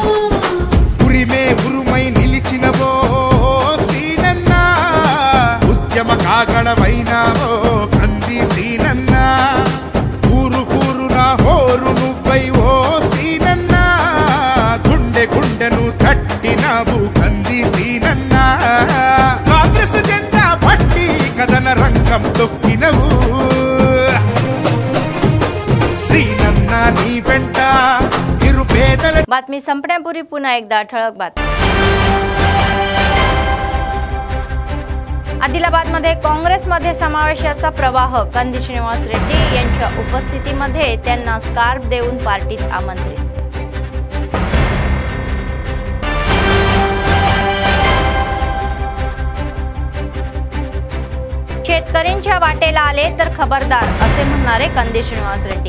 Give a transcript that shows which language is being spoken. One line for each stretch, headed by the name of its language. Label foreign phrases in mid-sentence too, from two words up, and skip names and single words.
Telugu: ఉరిమే ఉరుమై నిలిచినవో సీనన్న ఉద్యమ కాగడవైనావో కంది సీనన్న ఊరు ఊరున హోరు నువ్వై ఓ సీనన్న గుండె గుండెను తట్టినావు కంది సీనన్న కాంగ్రెస్ జెండా పట్టి కదన రంగం తొక్కినవు సీనన్న నీ వెంట నిరుపేదల
Marathi: बातमी संपण्यापूर्वी पुन्हा एकदा ठळक बातमी। आदिलाबादमध्ये काँग्रेसमध्ये समावेशाचा प्रवाह कंदी श्रीनिवास रेड्डी यांच्या उपस्थितीमध्ये त्यांना स्कार्फ देऊन पार्टीत आमंत्रित। शेतकऱ्यांच्या वाटेला आले तर खबरदार असे म्हणणारे कंदी श्रीनिवास रेड्डी।